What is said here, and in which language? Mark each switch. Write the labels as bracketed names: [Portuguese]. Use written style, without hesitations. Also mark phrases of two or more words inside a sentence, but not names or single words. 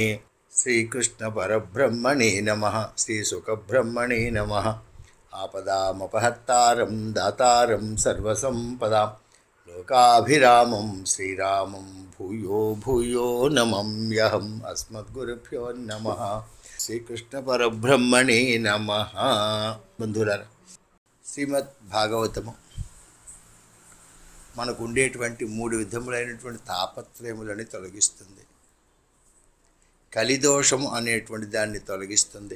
[Sanskrit] श्रीकृष्णपरब्रह्मणे नमः। श्रीसुखब्रह्मणे नमः। आपदामपहर्तारं दातारं सर्वसम्पदां लोकाभिरामं श्रीरामं भूयो भूयो नमाम्यहम्। अस्मद्गुरुभ्यो नमः। శ్రీకృష్ణపరబ్రహ్మణే నమః. [Telugu] బంధువులారా, శ్రీమద్ భాగవతము మనకు ఉండేటువంటి 3 విధములైనటువంటి తాపత్రయములని తొలగిస్తుంది. కలిదోషము అనేటువంటి దాన్ని తొలగిస్తుంది.